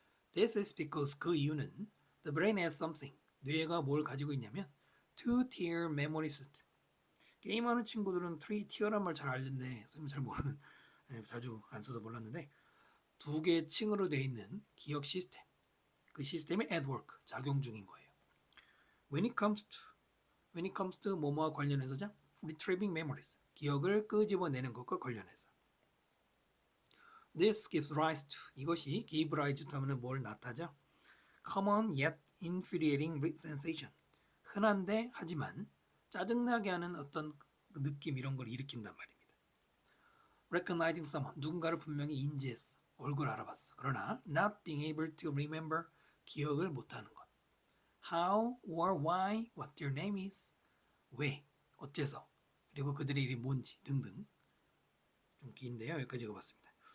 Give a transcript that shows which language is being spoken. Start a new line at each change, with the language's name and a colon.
Korean: This is because 그 이유는 the brain has something 뇌가 뭘 가지고 있냐면 two-tier memory system 게임하는 친구들은 three-tier란 말 잘 알던데 선생님 잘 모르는 자주 안 써서 몰랐는데 두 개의 층으로 되어 있는 기억 시스템 그 시스템이 at work 작용 중인 거예요.
English: When it comes to 뭐뭐와 관련해서죠. Retrieving memories 기억을 끄집어내는 것과 관련해서 This gives rise to 이것이 give rise to 하면 뭘 나타죠?
Korean: Common yet infuriating sensation 흔한데 하지만 짜증나게 하는 어떤 느낌 이런 걸 일으킨단 말입니다. Recognizing someone 누군가를 분명히 인지했어 얼굴 알아봤어 그러나 not being able to remember 기억을 못하는 것 How or why what their name is 왜 어째서 그리고 그들의 이름이 뭔지 등등 좀 긴데요. 여기까지 읽어봤습니다.